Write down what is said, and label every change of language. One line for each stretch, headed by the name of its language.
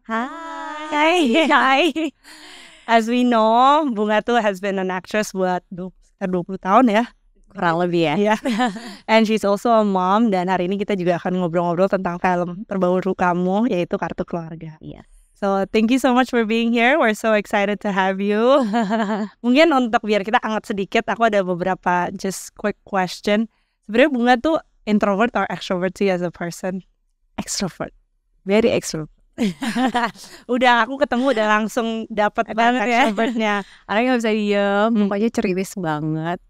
English: Hai. As we know, Bunga tuh has been an actress
Indonesian: buat sekitar 20 tahun ya. Kurang lebih ya.
English: Yeah. And she's also a mom.
Indonesian: Dan hari ini kita juga akan ngobrol-ngobrol tentang film terbaru kamu, yaitu Kartu Keluarga. Iya.
English: So thank you so much for being here. We're so excited to have you.
Indonesian: Mungkin untuk biar kita anget sedikit, aku ada beberapa
English: just quick question. Sebenarnya Bunga tuh introvert or extrovert sih as a person? Extrovert. Very extrovert.
Indonesian: Udah aku ketemu udah langsung dapat banget ya extrovertnya. Orangnya gak bisa diem, mukanya ceriwis banget.